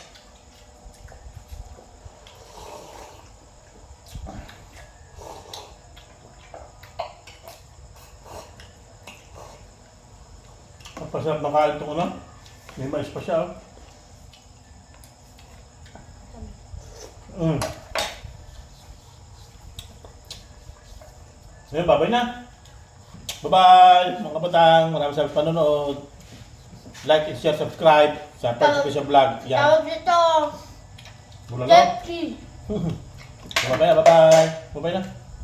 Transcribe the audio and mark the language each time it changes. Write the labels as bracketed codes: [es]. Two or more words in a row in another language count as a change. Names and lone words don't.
[tl] Ang pasarap na kain ito ko na. May mais pa siya. Ngayon, babay na. Bye-bye, mga batang. Maraming salamat sa panonood. [en] Like and share, [tl] subscribe sa Percy Fisher Vlog. Yan. Tawag dito, Bulalo. Jeffy. Bye-bye na, bye-bye. Bye-bye na.